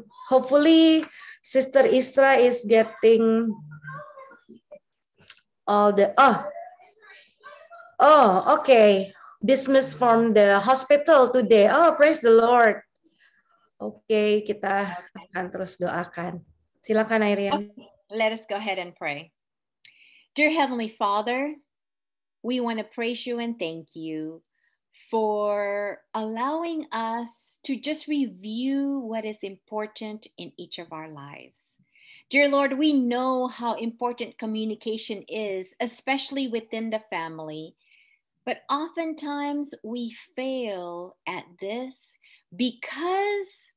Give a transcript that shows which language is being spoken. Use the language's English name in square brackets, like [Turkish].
[English] Hopefully, Sister Istra is getting all the. Oh, okay. Dismissed from the hospital today. Oh, praise the Lord. [Indonesian] Oke, kita akan terus doakan. Silakan Irene. [English] Let us go ahead and pray. Dear Heavenly Father, we want to praise you and thank you for allowing us to just review what is important in each of our lives. Dear Lord, we know how important communication is, especially within the family, but oftentimes we fail at this because